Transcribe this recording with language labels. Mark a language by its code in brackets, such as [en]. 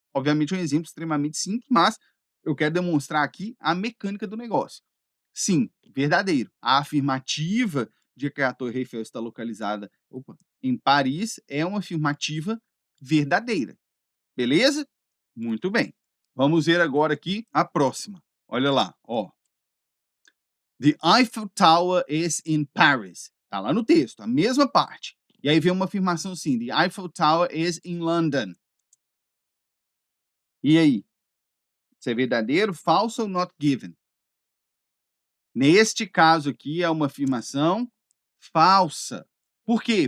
[pt] Obviamente é um exemplo extremamente simples, mas eu quero demonstrar aqui a mecânica do negócio. Sim, verdadeiro. A afirmativa de que a Torre Eiffel está localizada, em Paris é uma afirmativa verdadeira. Beleza? Muito bem. Vamos ver agora aqui a próxima. Olha lá, ó. [en] The Eiffel Tower is in Paris. [pt] Tá lá no texto, a mesma parte. E aí vem uma afirmação assim: [en] The Eiffel Tower is in London. [pt] E aí? Isso é verdadeiro, falso ou not given? Neste caso aqui é uma afirmação falsa. Por quê?